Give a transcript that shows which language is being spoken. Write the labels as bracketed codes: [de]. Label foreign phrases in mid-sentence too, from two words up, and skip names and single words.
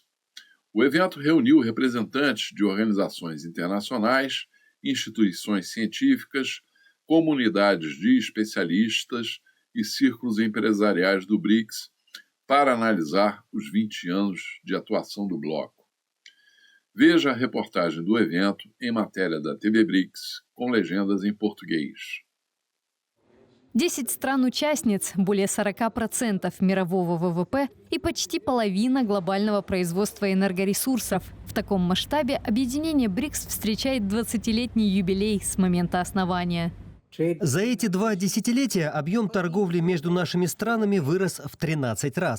[pt] O evento reuniu representantes de organizações internacionais, instituições científicas, comunidades de especialistas e círculos empresariais do BRICS para analisar os 20 anos de atuação do bloco. Veja a reportagem do evento em matéria da TV BRICS, com legendas em português. [ru] 10 стран-участниц, более 40% мирового ВВП и почти половина глобального производства энергоресурсов. В таком масштабе объединение БРИКС встречает 20-летний юбилей с момента основания. За эти 2 десятилетия объем торговли между нашими странами вырос в 13 раз.